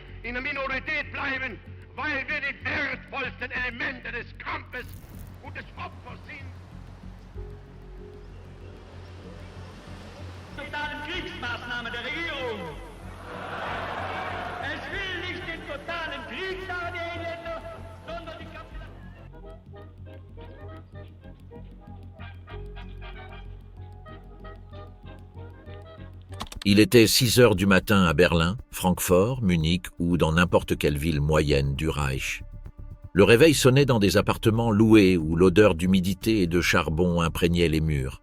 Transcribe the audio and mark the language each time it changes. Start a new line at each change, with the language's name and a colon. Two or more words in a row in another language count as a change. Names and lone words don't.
German: in der Minorität bleiben, weil wir die wertvollsten Elemente des Kampfes und des Opfers sind. Totalen Kriegsmaßnahmen der Regierung. Es will nicht den totalen Krieg, sagen die Engländer, sondern die
French: Il était 6 heures du matin à Berlin, Francfort, Munich ou dans n'importe quelle ville moyenne du Reich. Le réveil sonnait dans des appartements loués où l'odeur d'humidité et de charbon imprégnait les murs.